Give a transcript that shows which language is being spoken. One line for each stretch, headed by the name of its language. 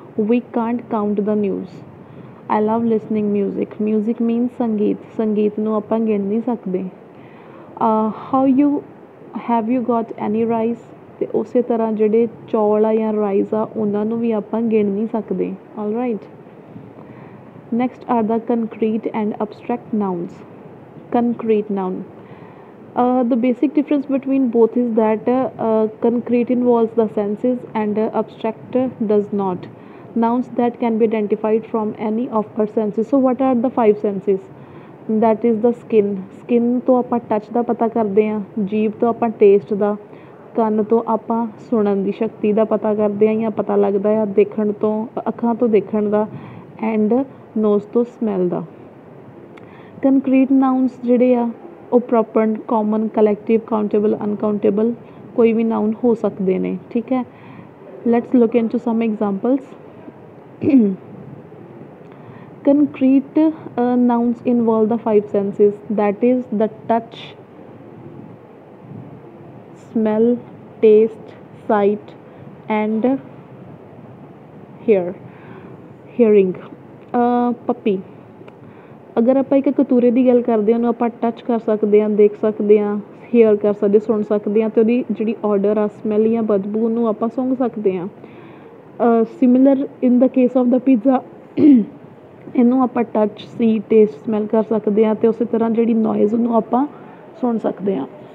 English: We can't count the news। I love listening music। Music means
Punjabi: ਸੰਗੀਤ। ਸੰਗੀਤ ਨੂੰ ਆਪਾਂ ਗਿਣ ਨਹੀਂ ਸਕਦੇ।
English: How you have you got any rice?
Punjabi: ਤੇ ਉਸੇ ਤਰ੍ਹਾਂ ਜਿਹੜੇ ਚੌਲ ਆ ਜਾਂ ਰਾਈਸ ਆ ਉਹਨਾਂ ਨੂੰ ਵੀ ਆਪਾਂ ਗਿਣ ਨਹੀਂ ਸਕਦੇ।
English: All right. Next are the concrete and abstract nouns. Concrete noun. The basic difference between both is that concrete involves the senses and abstract does not. Nouns that can be identified from any of our senses. So what are the five senses? That is the skin.
Punjabi: Skin ਤੋਂ ਆਪਾਂ touch ਦਾ ਪਤਾ ਕਰਦੇ ਹਾਂ, ਜੀਭ ਤੋਂ ਆਪਾਂ taste ਦਾ, ਕੰਨ ਤੋਂ ਆਪਾਂ ਸੁਣਨ ਦੀ ਸ਼ਕਤੀ ਦਾ ਪਤਾ ਕਰਦੇ ਹਾਂ ਜਾਂ ਪਤਾ ਲੱਗਦਾ ਆ, ਦੇਖਣ ਤੋਂ ਅੱਖਾਂ ਤੋਂ ਦੇਖਣ ਦਾ, ਐਂਡ ਨੋਜ਼ ਤੋਂ ਸਮੈਲ ਦਾ। ਕੰਕਰੀਟ ਨਾਊਨਸ ਜਿਹੜੇ ਆ ਉਹ proper, common, collective, countable, uncountable ਕੋਈ ਵੀ ਨਾਊਨ ਹੋ ਸਕਦੇ ਨੇ।
English: ਠੀਕ ਹੈ, let's look into some examples. Concrete nouns involve the five senses, that is the touch, smell, taste, sight and hearing।
Punjabi: ਪੱਪੀ, ਅਗਰ ਆਪਾਂ ਇੱਕ ਕਤੂਰੇ ਦੀ ਗੱਲ ਕਰਦੇ ਹਾਂ, ਉਹਨੂੰ ਆਪਾਂ ਟੱਚ ਕਰ ਸਕਦੇ ਹਾਂ, ਦੇਖ ਸਕਦੇ ਹਾਂ, ਹੇਅਰ ਕਰ ਸਕਦੇ, ਸੁਣ ਸਕਦੇ ਹਾਂ, ਅਤੇ ਉਹਦੀ ਜਿਹੜੀ ਔਡਰ ਆ, ਸਮੈਲ ਜਾਂ ਬਦਬੂ, ਉਹਨੂੰ ਆਪਾਂ ਸੁੰਘ ਸਕਦੇ ਹਾਂ।
English: similar in the case of the pizza,
Punjabi: ਇਹਨੂੰ ਆਪਾਂ ਟੱਚ, ਸੀ, ਟੇਸਟ, ਸਮੈਲ ਕਰ ਸਕਦੇ ਹਾਂ, ਅਤੇ ਉਸੇ ਤਰ੍ਹਾਂ ਜਿਹੜੀ ਨੋਇਜ਼ ਉਹਨੂੰ ਆਪਾਂ ਸੁਣ ਸਕਦੇ ਹਾਂ।